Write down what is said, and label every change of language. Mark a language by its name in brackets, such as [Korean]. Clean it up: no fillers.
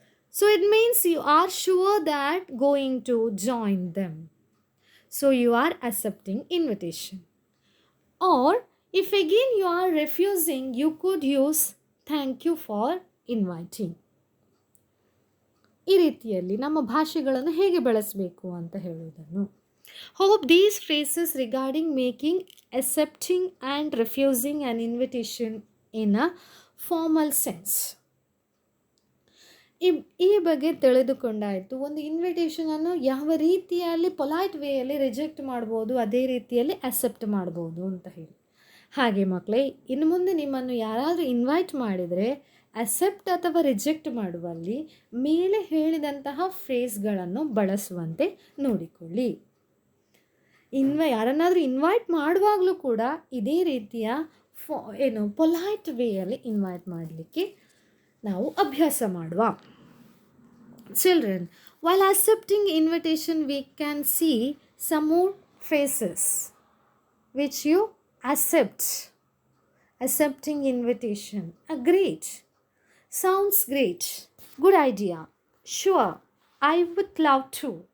[English] So it means you are sure that going to join them. So you are accepting invitation. Or if again you are refusing, you could use thank you for inviting. [Kannada] ಈ ರೀತಿಯಲ್ಲಿ ನಮ್ಮ ಭಾಷೆಗಳನ್ನು ಹೇಗೆ ಬಳಸಬೇಕು ಅಂತ ಹೇಳುವುದನ್ನು. [English] Hope these phrases regarding making, accepting and refusing an invitation in a formal sense. [Kannada] ಈ ಬಗ್ಗೆ ತಿಳಿದುಕೊಂಡಾಯಿತು. ಒಂದು ಇನ್ವಿಟೇಷನನ್ನು ಯಾವ ರೀತಿಯಲ್ಲಿ ಪೊಲೈಟ್ ವೇಯಲ್ಲಿ ರಿಜೆಕ್ಟ್ ಮಾಡ್ಬೋದು, ಅದೇ ರೀತಿಯಲ್ಲಿ ಅಕ್ಸೆಪ್ಟ್ ಮಾಡ್ಬೋದು ಅಂತ ಹೇಳಿ. ಹಾಗೆ ಮಕ್ಕಳೇ, ಇನ್ನು ಮುಂದೆ ನಿಮ್ಮನ್ನು ಯಾರಾದರೂ ಇನ್ವೈಟ್ ಮಾಡಿದರೆ ಅಕ್ಸೆಪ್ಟ್ ಅಥವಾ ರಿಜೆಕ್ಟ್ ಮಾಡುವಲ್ಲಿ ಮೇಲೆ ಹೇಳಿದಂತಹ ಫ್ರೇಸ್ಗಳನ್ನು ಬಳಸುವಂತೆ ನೋಡಿಕೊಳ್ಳಿ. ಯಾರನ್ನಾದರೂ ಇನ್ವೈಟ್ ಮಾಡುವಾಗಲೂ ಕೂಡ ಇದೇ ರೀತಿಯ ಪೊಲೈಟ್ ವೇಯಲ್ಲಿ ಇನ್ವೈಟ್ ಮಾಡಲಿಕ್ಕೆ ನಾವು ಅಭ್ಯಾಸ ಮಾಡುವ. [English] Children, while accepting invitation, we can see some more phrases which you accept. Accepting invitation. Great. Sounds great. Good idea. Sure. I would love to.